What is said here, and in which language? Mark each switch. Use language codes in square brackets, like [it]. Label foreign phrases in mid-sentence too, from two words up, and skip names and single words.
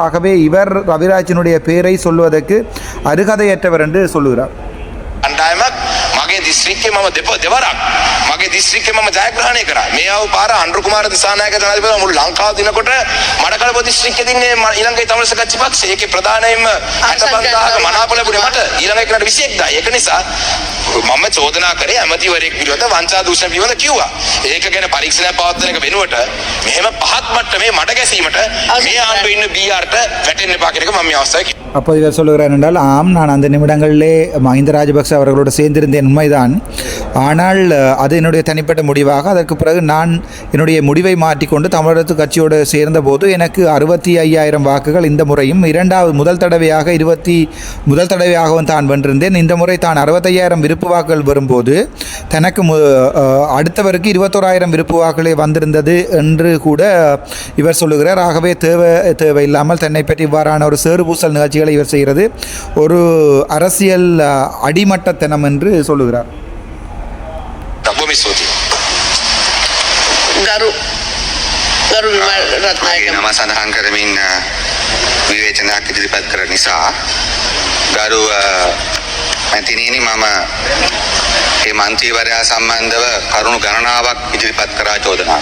[ta] ஆகவே இவர் ரவிராஜினுடைய பெயரை சொல்வதற்கு அருகதையற்றவர் என்று சொல்லுகிறார். [si] අන්ඩායමක් මගේ දිස්ත්‍රික්කේ මම දෙවරක් මගේ දිස්ත්‍රික්කේ මම ජයග්‍රහණය කරා. මේ ආව පාර අනුර කුමාර දිසානායක ජනාධිපතිතුමා මුළු ලංකාව දිනකොට මඩකලපුව දිස්ත්‍රික්කේ දින්නේ ඊළඟේ තමිල් සකච්ඡි පක්ෂය. ඒකේ ප්‍රධානයෙන්ම 65,000ක මනාප ලැබුණේ මට. ඊළඟ එකට 21,000. ඒක නිසා මම චෝදනා කරේ ඇමතිවරයෙක් විරුද්ධ වංචා දූෂණ පිළිබඳ කිව්වා. ඒක ගැන පරීක්ෂණයක් පවත්වන එක වෙනුවට මෙහෙම පහත් මට්ටමේ මඩ ගැසීමට මේ ආණ්ඩුවේ ඉන්න BRට වැටෙන්න එපා කියන එක මම මේ අවස්ථාවේ. [ta] அப்போ இவர் சொல்லுகிறார் என்றால், ஆம், நான் அந்த நிமிடங்களிலே மஹிந்த ராஜபக்ச அவர்களோடு சேர்ந்திருந்தேன், உண்மைதான். ஆனால் அது என்னுடைய தனிப்பட்ட முடிவாக. அதற்கு பிறகு நான் என்னுடைய முடிவை மாற்றிக்கொண்டு தமிழரசு கட்சியோடு சேர்ந்தபோது எனக்கு 65,000 வாக்குகள் இந்த முறையும் முதல் தடவையாகவும் தான் வென்றிருந்தேன். இந்த முறை தான் 65,000 விருப்பு வாக்குகள் வரும்போது தனக்கு அடுத்தவருக்கு 21,000 விருப்பு வாக்குகளே வந்திருந்தது என்று கூட இவர் சொல்லுகிறார். ஆகவே தேவையில்லாமல் தன்னை பற்றி இவ்வாறான ஒரு சேறுபூசல் நிகழ்ச்சிகளை இவர் செய்கிறது ஒரு அரசியல் அடிமட்டத்தனம் என்று சொல்லுகிறார். [si] ගරු විමල් රත්නායක නම සඳහන් කරමින් විවේචනයක් ඉදිරිපත් කර නිසා ගරු මැතිණියනි මම මේ මන්ත්‍රීවරයා සම්බන්ධව කරුණු ගණනාවක් ඉදිරිපත් කරා චෝදනා.